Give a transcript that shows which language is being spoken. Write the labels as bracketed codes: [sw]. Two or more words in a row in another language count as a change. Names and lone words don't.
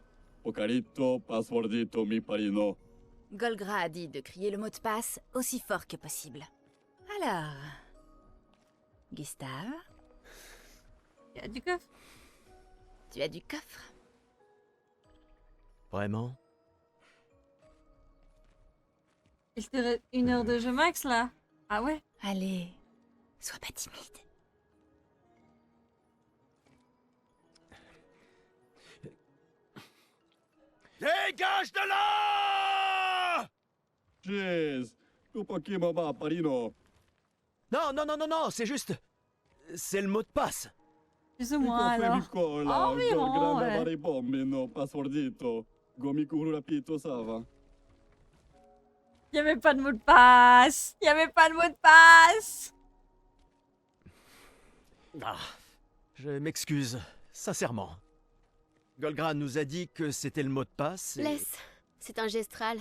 [fr] Ocarito, passwordito mi parino. Golgra a dit de crier le mot de passe aussi fort que possible. Alors... Gustave, Il y a du coffre. tu as du coffre? Vraiment? Il te reste 1 heure de jeu max là. Ah ouais? Allez, sois pas timide. Dégage de là! Jeez, tu paki mama parino. Non, non, non, non, non, c'est juste... C'est le mot de passe. Plus ou moins alors. Environ, ouais. Bombino, passwordito. Gomiku rapito sava. Il y avait pas de mot de passe. Il y avait pas de mot de passe. Ah, je m'excuse, sincèrement. Golgra nous a dit que c'était le mot de passe et... Laisse. C'est un gestral.